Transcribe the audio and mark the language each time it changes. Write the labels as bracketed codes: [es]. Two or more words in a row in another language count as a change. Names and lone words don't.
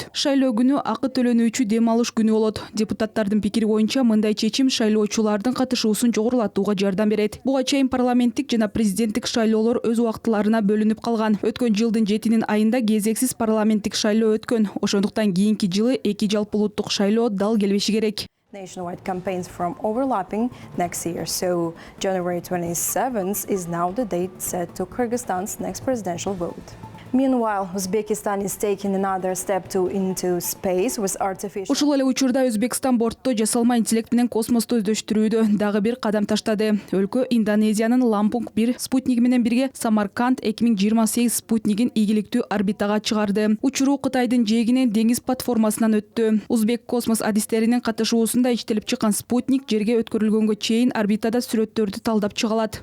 [ky] Шайлоо күнү акы төлөнүүчү дем алыш күнү болот. Депутаттардын пикири боюнча мындай чечим шайлоочулардын катышуусун жогорулатууга жардам берет. Буга чейин парламенттик жана президенттик шайлоолор өз убактыларына бөлүнүп калган. Өткөн жылдын 7 айында кезексиз парламенттик шайлоо өткөн. Ошондуктан кийинки жылы 2 жалпы улуттук шайлоо дал келбеши керек. [en] Nationwide campaigns from overlapping next year. So January 27th is now the date set to Kyrgyzstan's next presidential vote. Meanwhile, Uzbekistan is taking another step into space with artificial. [ky] Ушул эле учурда Өзбекстан бортто жасалма интеллект менен космосту өздөштүрүүдө дагы бир кадам таштады. Өлкө Индонезиянын Лампунг 1 спутниги менен бирге Самарканд 2028 спутнигин ийгиликтүү орбитага чыгарды. Учуруу Кытайдын жээгинен деңиз платформасынан өттү. Узбек космос адистеринин катышуусунда иштелип чыккан спутник жерге өткөрүлгөнгө чейин орбитада сүрөттөрдү талдап чыга алат.